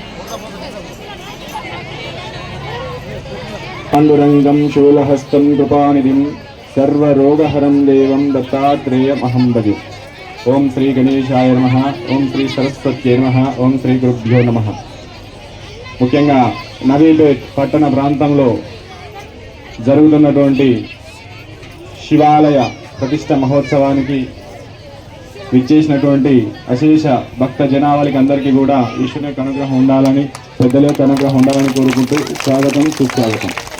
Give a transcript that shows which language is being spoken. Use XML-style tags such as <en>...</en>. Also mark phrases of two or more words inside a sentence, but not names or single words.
<sa>पाण्डुरंगं शूलहस्तं कृपानिधिं सर्वरोगहरं देवं दत्तात्रेयमहं भजे। ओं श्री गणेशाय नमः, ओं श्री सरस्वत्यै नमः, ओं श्री गुरुभ्यो नमः।</sa> <te>ముఖ్యంగా నవీపేట్ పట్టణ ప్రాంతంలో జరుగుతున్నటువంటి శివాలయ ప్రతిష్ట మహోత్సవానికి విచ్చేసినటువంటి అశేష భక్త జనావళికి అందరికీ కూడా ఈశ్వరుని యొక్క అనుగ్రహం ఉండాలని, పెద్దల యొక్క అనుగ్రహం ఉండాలని కోరుకుంటూ స్వాగతం, సుస్వాగతం.</te>